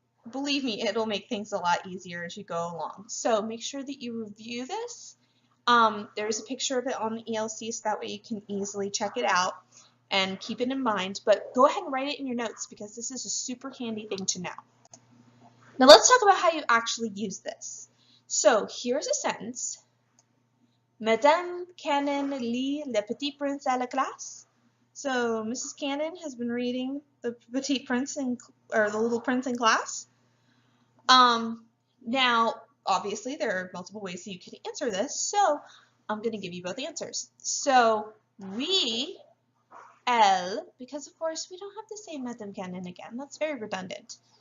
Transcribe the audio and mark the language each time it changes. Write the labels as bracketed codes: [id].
[en] Believe me, it'll make things a lot easier as you go along. So make sure that you review this. There's a picture of it on the ELC so that way you can easily check it out and keep it in mind. But go ahead and write it in your notes because this is a super handy thing to know. Now let's talk about how you actually use this. So here's a sentence. [fr] Madame Cannon lit Le Petit Prince à la classe. [en] So Mrs. Cannon has been reading the Petit Prince or the Little Prince in class. Now, obviously, there are multiple ways that you can answer this, so I'm going to give you both answers. So, [fr] oui, elle, [en] because of course we don't have to say Madame Cannon again. That's very redundant.